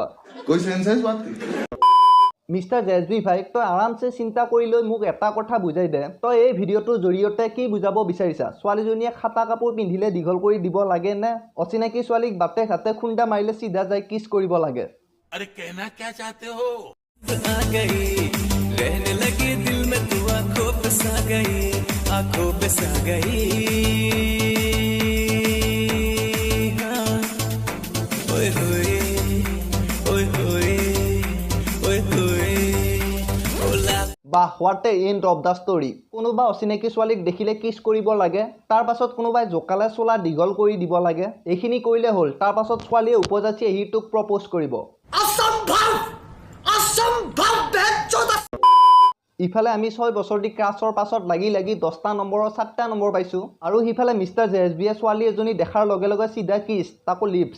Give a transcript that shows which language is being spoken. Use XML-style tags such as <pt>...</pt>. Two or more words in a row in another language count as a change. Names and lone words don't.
<hi>कोई सेंसेस बात</hi> <as>মিষ্টাৰ জেএছবি ভাই তই আৰামছে চিন্তা কৰি লৈ মোক এটা কথা বুজাই দে তই এই ভিডিঅ'টোৰ জৰিয়তে কি বুজাব বিচাৰিছা ছোৱালীজনীয়ে খাতা কাপোৰ পিন্ধিলে দীঘল কৰি দিব লাগে নে অচিনাকি ছোৱালীক বাটে ঘাটে খুন্দা মাৰিলে চিধা যাই কিছ কৰিব লাগে</as> <hi>अरे कहना क्या चाहते हो आ गई रहने लगी दिल में तू आंखों पे सा गई आंखों पे सा गई हाँ ओए होए ओए होए ओए होए ओला</hi> <as>বাহ</as> <en>what a end of the story</en> <as>কোনোবা অচিনাকি ছোৱালীক দেখিলে কিছ কৰিব লাগে তাৰ পাছত কোনোবাই জোকালে চোলা দীঘল কৰি দিব লাগে এইখিনি কৰিলে হ'ল তাৰ পাছত ছোৱালীয়ে উপজাচি আহি তোক প্ৰপ'জ কৰিব ইফালে আমি 6 বছৰ দি ক্লাছৰ পাছত লাগি লাগি 10টা নম্বৰৰ 7টা নম্বৰ পাইছোঁ আৰু সিফালে মিষ্টাৰ জেএছবিয়ে ছোৱালী এজনী দেখাৰ লগে লগে চিধা কিছ তাকো লিপছ</as>